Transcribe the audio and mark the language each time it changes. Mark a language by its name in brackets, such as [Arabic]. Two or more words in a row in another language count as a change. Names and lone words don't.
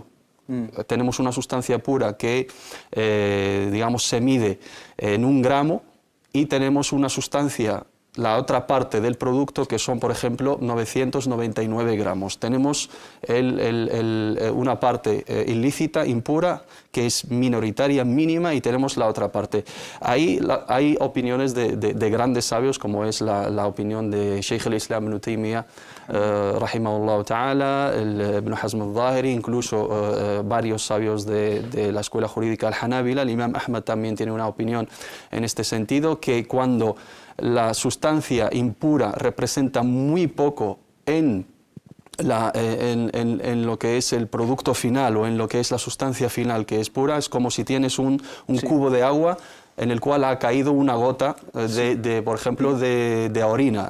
[Spanish] Tenemos una sustancia pura que, digamos, se mide en 1 gramo, y tenemos una sustancia, la otra parte del producto, que son, por ejemplo, 999 gramos. Tenemos una parte ilícita, impura, que es minoritaria, mínima, y tenemos la otra parte. Ahí hay opiniones de grandes sabios, como es la opinión de Sheikh al-Islam Ibn Taymiyyah, [Arabic] رحمه الله تعالى, [Spanish] Ibn Hazm al-Zahiri, incluso varios sabios de la escuela jurídica al-Hanabila. El Imam Ahmad también tiene una opinión en este sentido, que cuando la sustancia impura representa muy poco en lo que es el producto final, o en lo que es la sustancia final, que es pura, es como si tienes un cubo de agua en el cual ha caído una gota por ejemplo, de orina.